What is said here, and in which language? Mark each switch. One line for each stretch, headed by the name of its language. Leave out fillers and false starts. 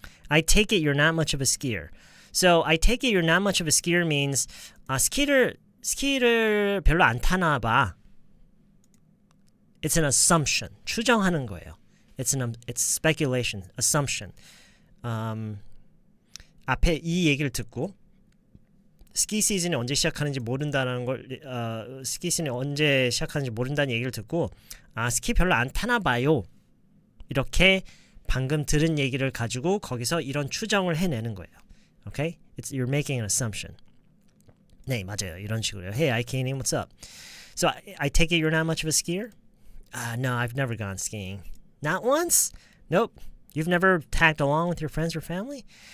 English: I take it you're not much of a skier. So I take it you're not much of a skier means
Korean: 스키를 별로 안 타나 봐.
English: It's an assumption.
Korean: 추정하는 거예요.
English: It's speculation, assumption.
Korean: 앞에 이 얘기를 듣고 스키 시즌이 언제 시작하는지 모른다는 걸 스키 시즌이 언제 시작하는지 모른다는 얘기를 듣고 스키 별로 안 타나 봐요. 이렇게 방금 들은 얘기를 가지고 거기서 이런 추정을 해내는 거예요.
English: Okay? You're making an assumption.
Korean: 네, 맞아요. 이런 식으로요.
English: Hey, IK님, what's up? So I take it you're not much of a skier? No, I've never gone skiing. Not once? Nope. You've never tagged along with your friends or family?